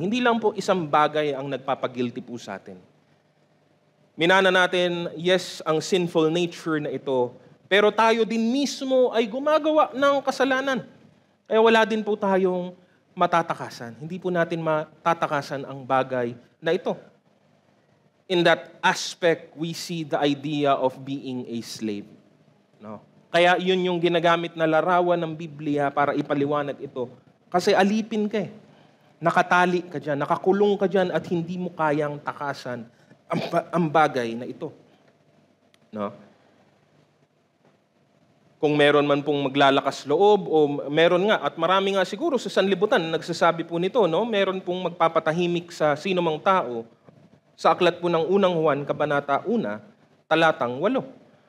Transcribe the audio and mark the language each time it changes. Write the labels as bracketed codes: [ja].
[tl] Hindi lang po isang bagay ang nagpapagilty po sa atin. Minana natin, yes, ang sinful nature na ito, pero tayo din mismo ay gumagawa ng kasalanan. Kaya wala din po tayong matatakasan. Hindi po natin matatakasan ang bagay na ito. [en] In that aspect, we see the idea of being a slave. [tl] Kaya yun yung ginagamit na larawan ng Biblia para ipaliwanag ito. Kasi alipin ka nakatali ka dyan, nakakulong ka dyan at hindi mo kayang takasan ang bagay na ito. Kung meron man pong maglalakas loob o meron nga, at marami nga siguro sa sanlibutan nagsasabi po nito, meron pong magpapatahimik sa sino mang tao sa aklat po ng unang Juan, Kabanata 1, talatang 8.